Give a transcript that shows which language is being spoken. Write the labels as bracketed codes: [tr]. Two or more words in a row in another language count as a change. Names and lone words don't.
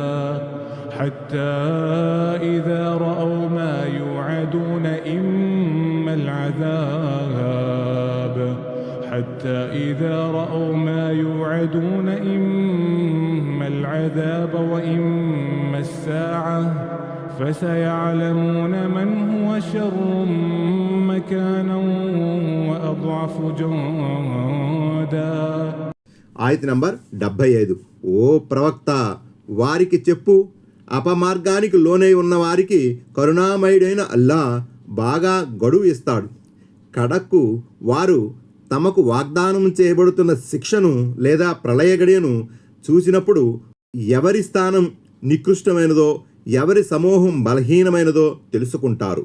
[ar] حتى إذا رأوا ما يوعدون إما العذاب حتى إذا رأوا ما يوعدون إما العذاب وإما الساعة فسيعلمون من هو شر مكانا وأضعف جندا. [te] ఆయత్ నంబర్ 75. ఓ ప్రవక్త, వారికి చెప్పు, అపమార్గానికి లోనై ఉన్న వారికి కరుణామయుడైన అల్లా బాగా గడువు ఇస్తాడు. కడక్కు వారు తమకు వాగ్దానం చేయబడుతున్న శిక్షను లేదా ప్రళయ గడియను చూసినప్పుడు ఎవరి స్థానం నికృష్టమైనదో, ఎవరి సమూహం బలహీనమైనదో తెలుసుకుంటారు.